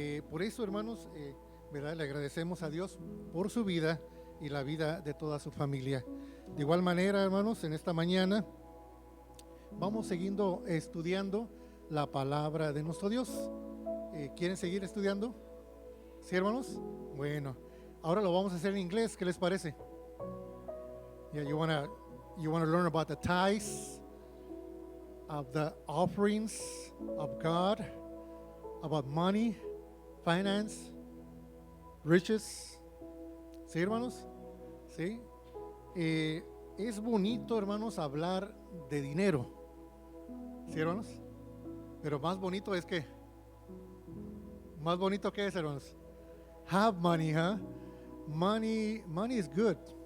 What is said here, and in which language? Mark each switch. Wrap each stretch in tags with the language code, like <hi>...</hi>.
<es>Por eso, hermanos, ¿verdad? Le agradecemos a Dios por su vida y la vida de toda su familia. De igual manera, hermanos, en esta mañana vamos siguiendo estudiando la palabra de nuestro Dios. ¿Quieren seguir estudiando? ¿Sí, hermanos? Bueno, ahora lo vamos a hacer en inglés. ¿Qué les parece?</es> <en>Yeah, you wanna learn about the tithes, of the offerings of God, about money, finance, riches.</en> <es>¿Sí, hermanos? ¿Sí? Es bonito, hermanos, hablar de dinero. ¿Sí, hermanos? Pero más bonito es que, más bonito que es, hermanos,</es> <en>have money, huh? Money is good.</en>